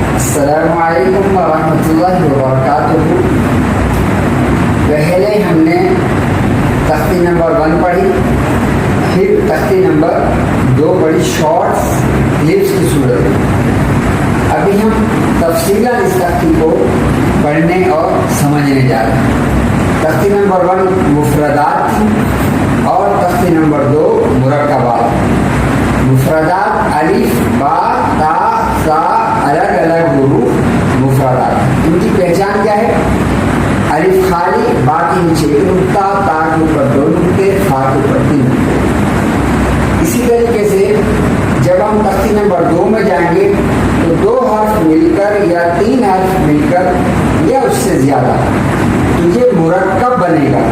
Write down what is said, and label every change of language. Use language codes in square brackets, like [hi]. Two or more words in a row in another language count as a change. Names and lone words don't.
[ar] السلام علیکم ورحمۃ اللہ وبرکاتہ۔ [ur] پہلے ہم نے تختی نمبر 1 پڑھی، پھر تختی نمبر 2 پڑھی [en] shorts clips [ur] کی صورت میں۔ ابھی ہم تفصیلاً اس تختی کو پڑھنے اور سمجھنے جا رہے ہیں۔ تختی نمبر 1 مفردات تھی اور تختی نمبر 2 مرکبات۔ مفردات الف با تا سا الگ الگ حروف مفردات، ان کی پہچان کیا ہے؟ الف خالی، با کے نیچے ایک نقطہ، تا کے اوپر 2 نقطے، فا کے اوپر 3 نقطے۔ اسی طریقے سے جب ہم تختی نمبر 2 میں جائیں گے تو 2 حرف مل کر یا 3 حرف مل کر یا اس سے زیادہ تو یہ مرکب بنے گا۔